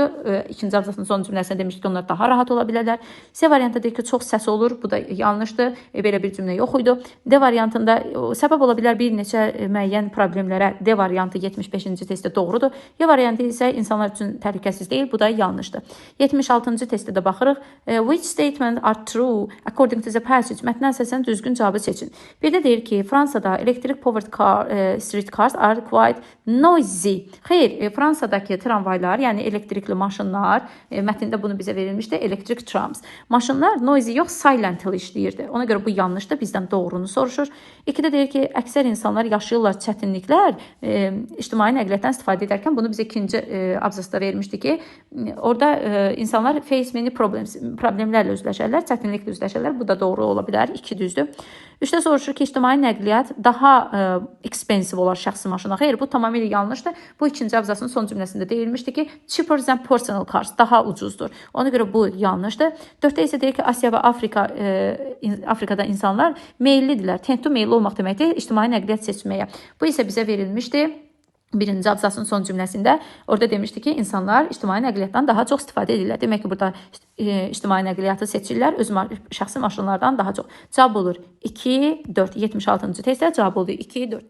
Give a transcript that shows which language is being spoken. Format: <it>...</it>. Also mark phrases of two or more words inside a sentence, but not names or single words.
<az>2-ci abzasın son cümləsində demişdik ki, onlar daha rahat ola bilərlər. C variantı deyir ki, çox səs olur. Bu da yanlışdır. Belə bir cümlə yox idi. D variantında səbəb ola bilər bir neçə müəyyən problemlərə. D variantı 75-ci testdə doğrudur. Y variantı isə insanlar üçün təhlükəsiz deyil. Bu da yanlışdır. 76-cı testdə də baxırıq.</az> <en>Which statement are true according to the passage?</en> <az>Mətndən əsasən düzgün cavabı seçin. Bir də deyir ki, Fransada</az> <en>electric powered street cars are quite noisy.</en> <az>Xeyr, Fransadakı tramvaylar, yəni elektrikli maşınlar, mətndə bunu bizə verilmişdi,</az> <en>electric trams.</en> <az>Maşınlar noisy yox, silently işləyirdi. Ona görə bu yanlışdır, bizdən doğrunu soruşur. 2-də deyir ki, əksər insanlar yaşayırlar çətinliklər, ictimai nəqliyyatdan istifadə edərkən bunu bizə 2-ci abzasda vermişdi ki, orada insanlar</az> <en>face many</en> <az>problemlərlə üzləşərlər, çətinliklə üzləşərlər. Bu da doğru ola bilər, 2 düzdür. 3-də soruşur ki, ictimai nəqliyyat daha expensive olar şəxsi maşına. Xeyr, bu tamamilə yanlışdır. Bu 2-ci abzasın son cümləsində deyilmişdi ki,</az> <en>cheaper than personal cars,</en> <az>daha ucuzdur. Ona görə bu yanlışdır. 4-də isə deyir ki, Asiya və Afrikada insanlar meyillidirlər. Tend-to meyilli olmaq deməkdir, ictimai nəqliyyat seçməyə. Bu isə bizə verilmişdi 1-ci abzasın son cümləsində. Orada demişdi ki, insanlar ictimai nəqliyyatdan daha çox istifadə edirlər. Demək ki, burada ictimai nəqliyyatı seçirlər, öz şəxsi maşınlardan daha çox. Cavab olur 2, 4. 76-cı testdə cavab oldu 2, 4.</az>